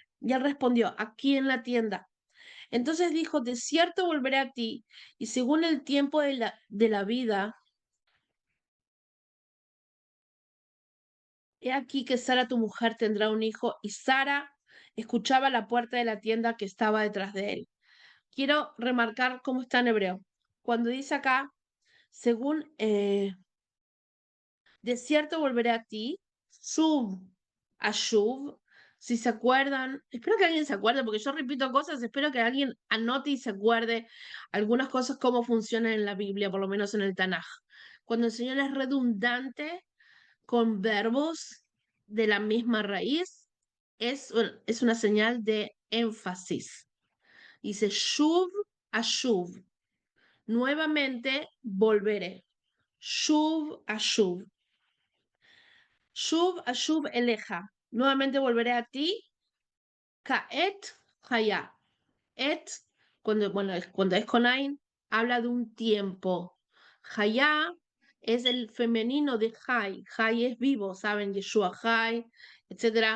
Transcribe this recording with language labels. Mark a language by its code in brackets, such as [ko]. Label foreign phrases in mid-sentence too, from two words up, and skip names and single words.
[es] Y él respondió, aquí en la tienda. Entonces dijo, de cierto volveré a ti y según el tiempo de la vida, he aquí que Sara tu mujer tendrá un hijo y Sara escuchaba la puerta de la tienda que estaba detrás de él. Quiero remarcar cómo está en hebreo. Cuando dice acá, según de cierto volveré a ti, [he] שוב, אשוב, [es] si se acuerdan, espero que alguien se acuerde, porque yo repito cosas, espero que alguien anote y se acuerde algunas cosas cómo funcionan en la Biblia, por lo menos en el Tanaj. Cuando el Señor es redundante con verbos de la misma raíz, es una señal de énfasis. Dice [he] שוב, אשוב. [es] Nuevamente volveré. [he] שוב, אשוב. שוב, אשוב, אליך. [es] Nuevamente volveré a ti. [he] כעת, חיה. [es] Et, cuando es con Ain, habla de un tiempo. Haya es el femenino de Jai. Jai es vivo, ¿saben? Yeshua Jai, etcétera.